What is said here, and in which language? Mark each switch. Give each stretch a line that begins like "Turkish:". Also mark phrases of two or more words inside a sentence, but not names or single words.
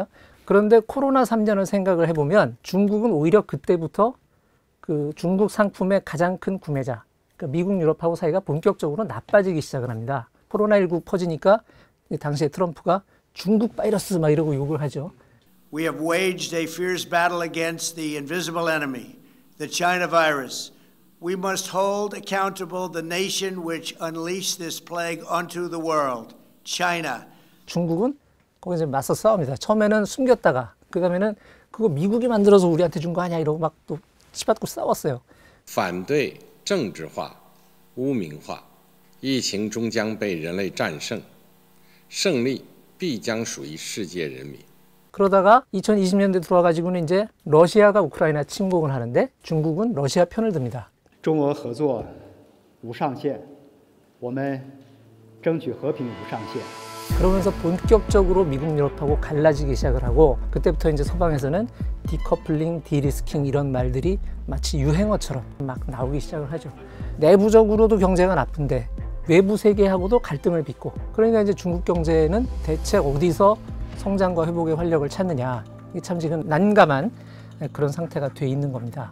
Korean: 그런데 코로나 3년을 생각을 해보면 중국은 오히려 그때부터 그 중국 상품의 가장 큰 구매자, 그러니까 미국, 유럽하고 사이가 본격적으로 나빠지기 시작을 합니다. 코로나19 퍼지니까 당시에 트럼프가 중국 바이러스 막 이러고 욕을 하죠.
English: We have waged a fierce battle against the invisible enemy, the China virus. We must hold accountable the nation which unleashed this plague onto the world, China.
Korean: 중국은 거기서 맞서 싸웁니다. 처음에는 숨겼다가 그 다음에는 그거 미국이 만들어서 우리한테 준 거 아니야 이러고 막 또 치받고 싸웠어요.
Chinese: 反对政治化、污名化，疫情终将被人类战胜，胜利必将属于世界人民。
Korean: 그러다가 2020년대 들어와가지고는 이제 러시아가 우크라이나 침공을 하는데 중국은 러시아 편을 듭니다.
Chinese: 中俄合作无上限，我们争取和平无上限。
Korean: 그러면서 본격적으로 미국, 유럽하고 갈라지기 시작을 하고 그때부터 이제 서방에서는 디커플링, 디리스킹 이런 말들이 마치 유행어처럼 막 나오기 시작을 하죠. 내부적으로도 경제가 나쁜데 외부 세계하고도 갈등을 빚고 그러니까 이제 중국 경제는 대체 어디서 성장과 회복의 활력을 찾느냐 이게 참 지금 난감한 그런 상태가 돼 있는 겁니다.